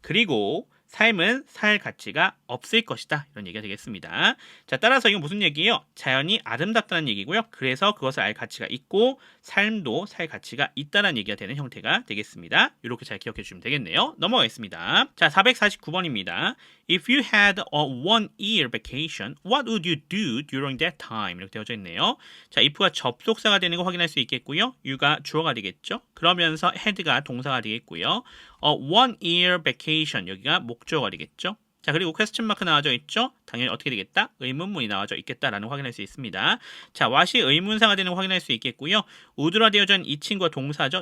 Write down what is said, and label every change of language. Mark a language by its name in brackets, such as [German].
[Korean] 그리고 삶은 살 가치가 없을 것이다 이런 얘기가 되겠습니다. 자, 따라서 이건 무슨 얘기예요? 자연이 아름답다는 얘기고요. 그래서 그것을 알 가치가 있고 삶도 살 가치가 있다는 얘기가 되는 형태가 되겠습니다. 이렇게 잘 기억해 주시면 되겠네요. 넘어가겠습니다. 자, 449번입니다. [English] If you had a one-year vacation, what would you do during that time? [Korean] 이렇게 되어져 있네요. 자, if가 접속사가 되는 거 확인할 수 있겠고요. you가 주어가 되겠죠. 그러면서 had가 동사가 되겠고요. [English] one-year vacation [Korean] 여기가 목적어가 되겠죠. 자, 그리고 퀘스천 마크 나와져 있죠? 당연히 어떻게 되겠다? 의문문이 나와져 있겠다라는 거 확인할 수 있습니다. 자, what이 의문사가 되는 거 확인할 수 있겠고요. would라 되어져 있는 이 친구가 동사죠.